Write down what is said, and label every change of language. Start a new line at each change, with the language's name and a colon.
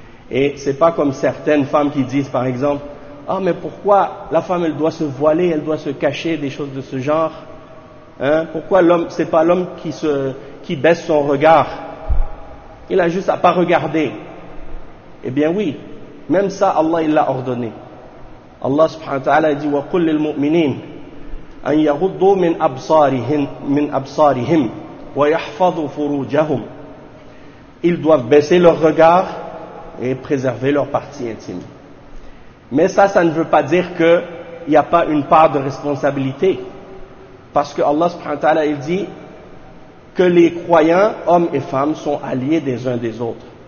French: Et ce n'est pas comme certaines femmes qui disent par exemple « Ah, mais pourquoi la femme elle doit se voiler, elle doit se cacher, des choses de ce genre hein? Pourquoi l'homme, ce n'est pas l'homme qui baisse son regard? Il a juste à ne pas regarder. » Eh bien oui, même ça Allah il l'a ordonné. Allah subhanahu wa ta'ala dit
Arabic: وَقُلْ لِلْمُؤْمِنِينَ أَنْ يَغُضُّوا مِنْ أَبْصَارِهِمْ وَيَحْفَظُوا فُرُوجَهُمْ.
French: Ils doivent baisser leur regard et préserver leur partie intime. Mais ça ne veut pas dire qu'il n'y a pas une part de responsabilité. Parce que Allah subhanahu wa ta'ala il dit que les croyants, hommes et femmes, sont alliés des uns des autres.